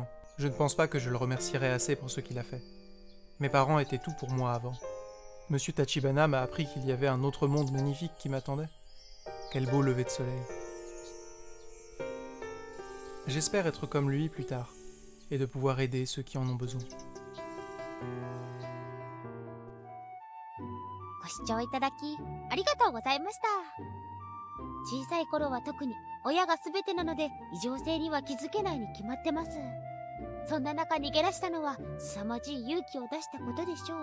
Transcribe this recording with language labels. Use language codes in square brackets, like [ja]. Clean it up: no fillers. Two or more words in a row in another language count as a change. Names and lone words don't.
[fr] Je ne pense pas que je le remercierai assez pour ce qu'il a fait. Mes parents étaient tout pour moi avant. Monsieur Tachibana m'a appris qu'il y avait un autre monde magnifique qui m'attendait. Quel beau lever de soleil. J'espère être comme lui plus tard, et de pouvoir aider ceux qui en ont besoin. [ja] ご視聴いただきありがとうございました。小さい頃は特に親が全てなので異常性には気づけないに決まってます。そんな中逃げ出したのは凄まじい勇気を出したことでしょう。